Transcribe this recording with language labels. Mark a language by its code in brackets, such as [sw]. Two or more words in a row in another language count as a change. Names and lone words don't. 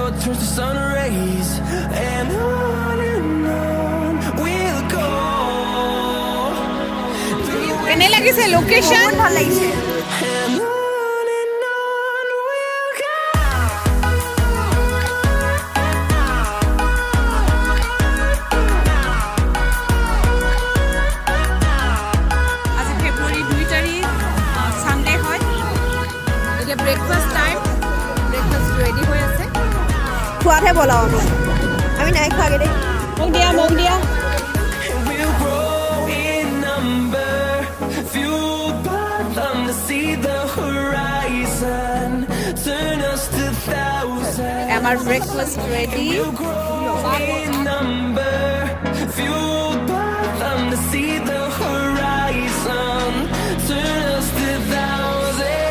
[en] towards the sun rays, and on we'll go. [as] কেনে লাগিছে লোকেশন ভাল লাগিছে [en] And on we'll go. [as] আজি ফেব্ৰুৱাৰী 2 তাৰিখ সানডে হয় এতিয়া [en] breakfast time breakfast ready [as] হৈ আছে খোৱাতহে বলাও আমি নাই খোৱাগে দেই মোক দিয়া [en] We'll grow in number, fueled by them to see the horizon, turn us to thousands. [as] আমাৰ [en] breakfast ready We'll grow in number, fueled by them to see the horizon, turn us to thousands.